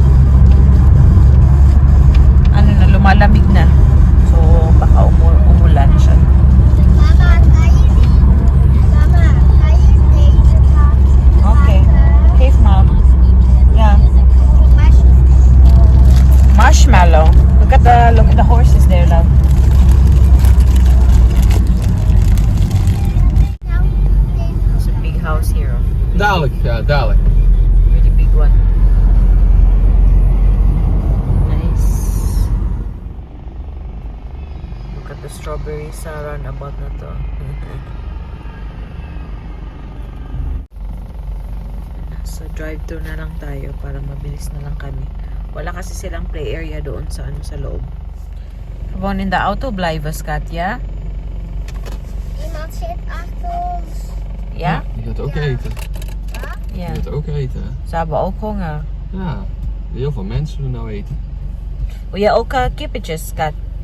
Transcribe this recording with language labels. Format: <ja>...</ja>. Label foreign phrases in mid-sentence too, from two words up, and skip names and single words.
<tl>Ano na, lumalamig na. So, baka umulan siya.</tl> <nl>Mama, kan je deze pakken?</nl> <en>Okay.</en> <nl>Geef mom.</nl> <en>Yeah. Marshmallow. Look at the horses there, love. There's a big house here.</en> <nl>Dadelijk, ja, dadelijk.</nl> <en>Really big one. Nice. Look at the strawberries</en> <tl>sa roundabout na to. So drive-thru na lang tayo para mabilis na lang kami. Wala kasi silang play area doon sa sa loob.</tl> <nl>Gewoon in de auto blijven, schat, ja? Iemand zit achter ons. Ja? Je gaat ook eten. Ja. Je gaat ook eten. Ze hebben ook honger. Ja, heel veel mensen doen nou eten. Wil jij ook kippetjes, schat?</nl>